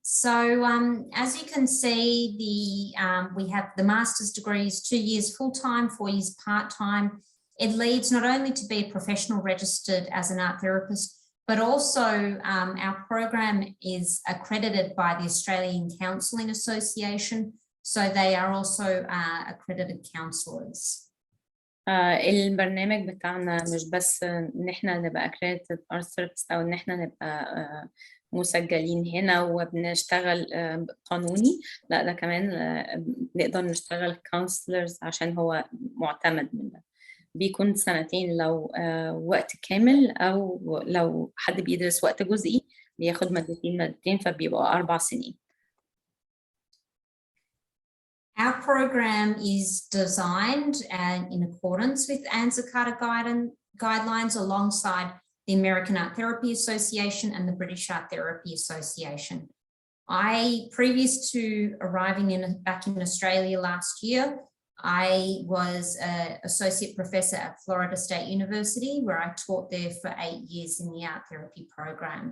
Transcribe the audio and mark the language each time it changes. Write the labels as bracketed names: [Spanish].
[English] So as you can see, we have the master's degrees, 2 years full-time, 4 years part-time. It leads not only to be a professional registered as an art therapist, but also our program is accredited by the Australian Counselling Association, so they are also accredited counsellors. [Arabic] البرنامج بتاعنا مش بس ان احنا نبقى [English] accredited art therapist [Arabic] او ان احنا نبقى مسجلين هنا وبنشتغل قانوني، لا ده كمان نقدر نشتغل counselors عشان هو معتمد مننا. بيكون 2 سنين لو وقت كامل، او لو حد بيدرس وقت جزئي بياخد مادتين فبيبقوا 4 سنين. [English] Our program is designed in accordance with ANZA Carta guidelines alongside the American Art Therapy Association and the British Art Therapy Association. Previous to arriving back in Australia last year, I was an associate professor at Florida State University, where I taught there for 8 years in the art therapy program.